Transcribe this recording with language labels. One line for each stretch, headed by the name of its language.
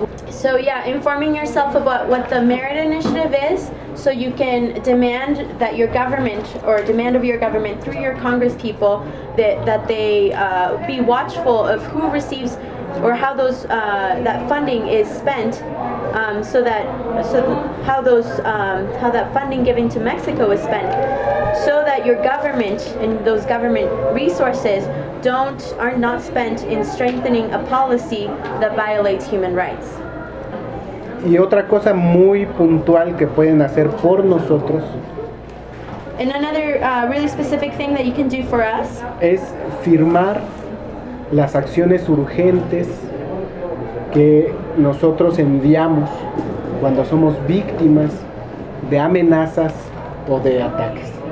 English: So yeah, informing yourself about what the Merit Initiative is, so you can demand that your government, or demand of your government through your Congress people, that they be watchful of who receives or how those that funding is spent, how that funding given to Mexico is spent, so that your government and those government resources are not spent in strengthening a policy that violates human rights.
Spanish: Y otra cosa muy puntual que pueden hacer por nosotros.
English: And another really specific thing that you can do for us
Spanish: es firmar las acciones urgentes que nosotros enviamos cuando somos víctimas de amenazas o de ataques.